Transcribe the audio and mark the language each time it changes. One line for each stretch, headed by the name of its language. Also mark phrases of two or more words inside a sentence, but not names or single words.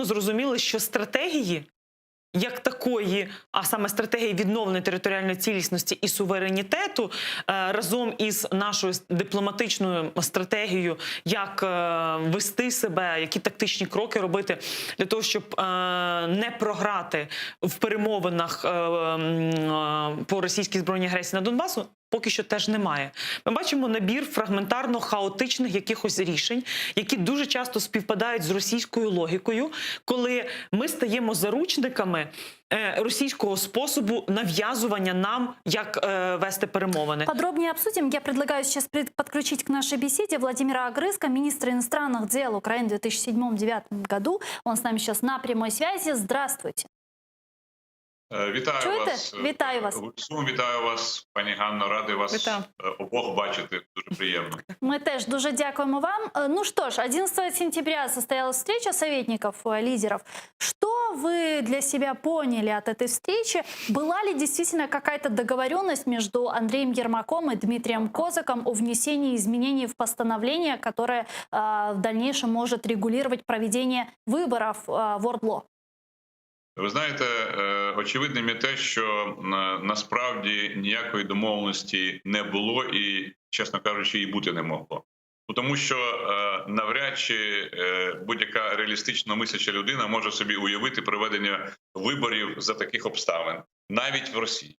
Ukrainian: зрозуміли, що стратегії як такої, а саме стратегії відновлення територіальної цілісності і суверенітету, разом із нашою дипломатичною стратегією, як вести себе, які тактичні кроки робити для того, щоб не програти в перемовинах по російській збройній агресії на Донбасу, поки що теж немає. Ми бачимо набір фрагментарно-хаотичних якихось рішень, які дуже часто співпадають з російською логікою, коли ми стаємо заручниками російского способу навязывания нам, як вести перемовини.
Russian: Подробнее обсудим. Я предлагаю сейчас подключить к нашей беседе Владимира Огрызка, министра иностранных дел Украины в 2007-2009 году. Он с нами сейчас на прямой связи. Здравствуйте.
Ukrainian: Вітаю Чуєте? вас. Вітаю вас. Вітаю вас, пані Ганно. Радий вас Вітаю. обох бачити. Дуже приємно. Мы теж дуже дякуємо вам.
Russian: Ну что ж, 11 сентября состоялась встреча советников, лидеров. Что вы для себя поняли от этой встречи? Была ли действительно какая-то договоренность между Андреем Ермаком и Дмитрием Козаком о внесении изменений в постановление, которое в дальнейшем может регулировать проведение выборов в ОРДЛО?
Ukrainian: Ви знаєте, очевидним є те, що насправді ніякої домовленості не було і, чесно кажучи, і бути не могло. Тому що навряд чи будь-яка реалістично мисляча людина може собі уявити проведення виборів за таких обставин, навіть в Росії.